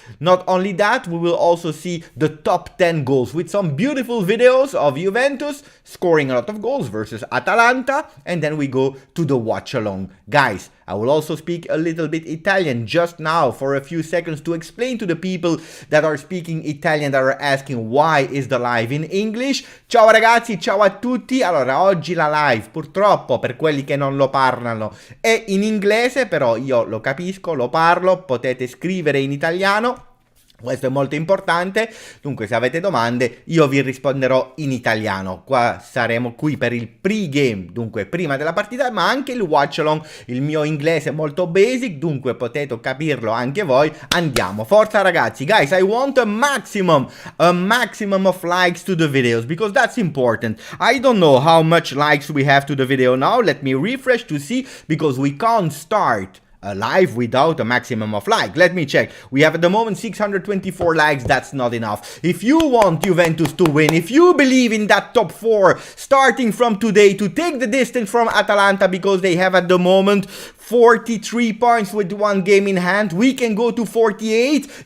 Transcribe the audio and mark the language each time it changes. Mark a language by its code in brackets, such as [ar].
[en] Not only that, we will also see the top 10 goals with some beautiful videos of Juventus scoring a lot of goals versus Atalanta, and then we go to the watch along. Guys, I will also speak a little bit Italian just now for a few seconds to explain to the people that are speaking Italian, that are asking why is the live in English. [it] Ciao ragazzi, ciao a tutti. Allora, oggi la live, purtroppo per quelli che non lo parlano, è in inglese, però io lo capisco, lo parlo, potete scrivere in italiano. Questo è molto importante, dunque se avete domande io vi risponderò in italiano. Qua saremo qui per il pre-game, dunque prima della partita, ma anche il watch along. Il mio inglese è molto basic, dunque potete capirlo anche voi. Andiamo, forza ragazzi. [en] Guys, I want a maximum of likes to the videos, because that's important. I don't know how much likes we have to the video now. Let me refresh to see, because we can't start live without a maximum of like. Let me check. We have at the moment 624 likes. That's not enough. If you want Juventus to win, if you believe in that top 4 starting from today to take the distance from Atalanta, because they have at the moment 43 points with one game in hand, we can go to 48.